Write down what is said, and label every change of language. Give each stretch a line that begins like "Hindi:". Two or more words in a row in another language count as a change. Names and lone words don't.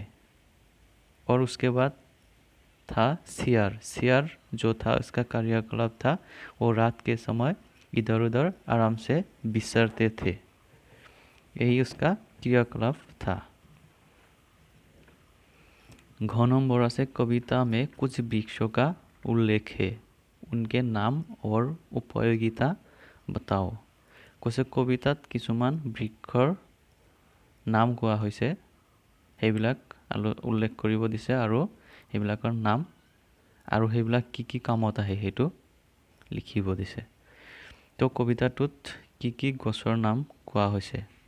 Hindi: और उसके बाद था सियार जो था उसका कार्यकलाप था वो रात के समय इधर उधर आराम से बिसरते थे। यही उसका क्रियाकलाप था। घ नंबर से कविता में कुछ वृक्षों का उल्लेख है, उनके नाम और उपयोगिता बताओ।
Assamese: কৈছে কবিতাত কিছুমান বৃক্ষৰ নাম কোৱা হৈছে, সেইবিলাক উল্লেখ কৰিব দিছে আৰু সেইবিলাকৰ নাম আৰু সেইবিলাক কি কি কামত আহে সেইটো লিখিব দিছে। তো কবিতাটোত কি কি গছৰ নাম কোৱা হৈছে?